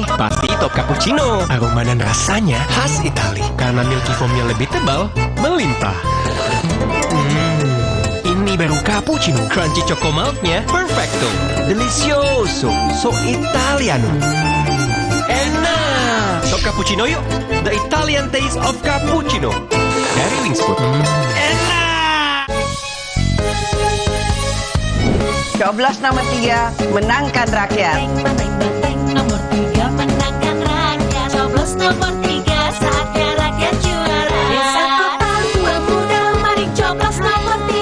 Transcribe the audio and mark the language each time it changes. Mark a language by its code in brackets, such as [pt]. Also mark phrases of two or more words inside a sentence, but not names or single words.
[id] Pasti top cappuccino. Aroma dan rasanya khas Itali. Karena [en] milky foamnya [id] lebih tebal, melimpah. Ini baru cappuccino. [en] Crunchy choco milknya [id] perfecto. [it] Delicioso. So Italiano. [id] Enak. Top cappuccino yuk. [en] The Italian taste of cappuccino. [id] Dari Wingsfood. Enak. Coblos nomor 3 menangkan rakyat. Nomor 3 menangkan rakyat. Coblos nomor 3 saatnya rakyat juara. Desa kota tua muda, mari coblos nomor 3.